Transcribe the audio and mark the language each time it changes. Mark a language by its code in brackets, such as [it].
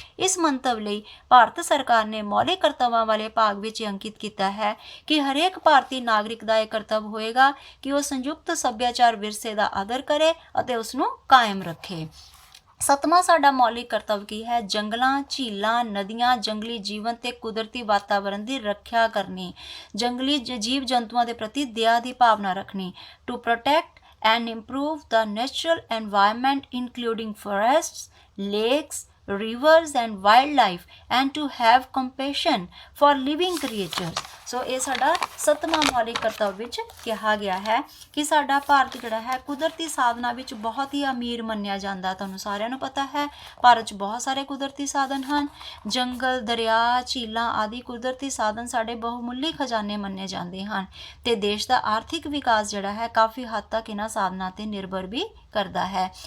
[pa] ਇਸ ਮੰਤਵ ਲਈ ਭਾਰਤ ਸਰਕਾਰ ਨੇ ਮੌਲਿਕ ਕਰਤੱਵਾਂ ਵਾਲੇ ਭਾਗ ਵਿੱਚ ਅੰਕਿਤ ਕੀਤਾ ਹੈ ਕਿ ਹਰੇਕ ਭਾਰਤੀ ਨਾਗਰਿਕ ਦਾ ਇਹ ਕਰਤੱਵ ਹੋਏਗਾ ਕਿ ਉਹ ਸੰਯੁਕਤ ਸੱਭਿਆਚਾਰ ਵਿਰਸੇ ਦਾ ਆਦਰ ਕਰੇ ਅਤੇ ਉਸ ਨੂੰ ਕਾਇਮ ਰੱਖੇ। ਸੱਤਵਾਂ ਸਾਡਾ ਮੌਲਿਕ ਕਰਤੱਵ ਕੀ ਹੈ? ਜੰਗਲਾਂ, ਝੀਲਾਂ, ਨਦੀਆਂ, ਜੰਗਲੀ ਜੀਵਨ ਤੇ ਕੁਦਰਤੀ ਵਾਤਾਵਰਣ ਦੀ ਰੱਖਿਆ ਕਰਨੀ। ਜੰਗਲੀ ਜੀਵ ਜੰਤੂਆਂ ਦੇ ਪ੍ਰਤੀ ਦਇਆ ਦੀ ਭਾਵਨਾ ਰੱਖਣੀ। [en] To protect and improve the natural environment including forests, lakes, rivers and wildlife and to have compassion for living creatures। [pa] ਸੋ ਇਹ ਸਾਡਾ ਸੱਤਵਾਂ ਮੌਲਿਕ ਕਰਤੱਵ ਵਿੱਚ ਕਿਹਾ ਗਿਆ ਹੈ ਕਿ ਸਾਡਾ ਭਾਰਤ ਜਿਹੜਾ ਹੈ ਕੁਦਰਤੀ ਸਾਧਨਾਂ ਵਿੱਚ ਬਹੁਤ ਹੀ ਅਮੀਰ ਮੰਨਿਆ ਜਾਂਦਾ। ਤੁਹਾਨੂੰ ਸਾਰਿਆਂ ਨੂੰ ਪਤਾ ਹੈ ਭਾਰਤ 'ਚ ਬਹੁਤ ਸਾਰੇ ਕੁਦਰਤੀ ਸਾਧਨ ਹਨ। ਜੰਗਲ, ਦਰਿਆ, ਝੀਲਾਂ ਆਦਿ ਕੁਦਰਤੀ ਸਾਧਨ ਸਾਡੇ ਬਹੁਮੁੱਲੀ ਖਜ਼ਾਨੇ ਮੰਨੇ ਜਾਂਦੇ ਹਨ ਤੇ ਦੇਸ਼ ਦਾ ਆਰਥਿਕ ਵਿਕਾਸ ਜਿਹੜਾ ਹੈ ਕਾਫੀ ਹੱਦ ਤੱਕ ਇਹਨਾਂ ਸਾਧਨਾਂ ਤੇ ਨਿਰਭਰ ਵੀ ਕਰਦਾ ਹੈ।